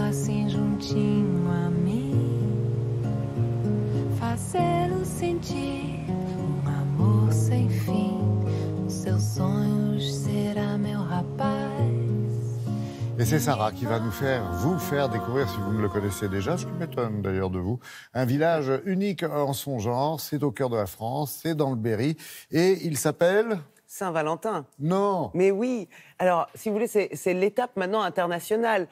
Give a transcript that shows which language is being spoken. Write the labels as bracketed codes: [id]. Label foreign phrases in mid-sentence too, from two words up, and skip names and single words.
[pt] assim juntinho a mim, fazê-lo sentir amor sem fim. Os seus sonhos será meu rapaz. [fr] Et c'est Sarah qui va vous faire découvrir, si vous ne le connaissez déjà, ce qui m'étonne d'ailleurs de vous, un village unique en son genre. C'est au cœur de la France, c'est dans le Berry, et il s'appelle... Saint-Valentin. Non. Mais oui. Alors, si vous voulez, c'est l'étape maintenant internationale.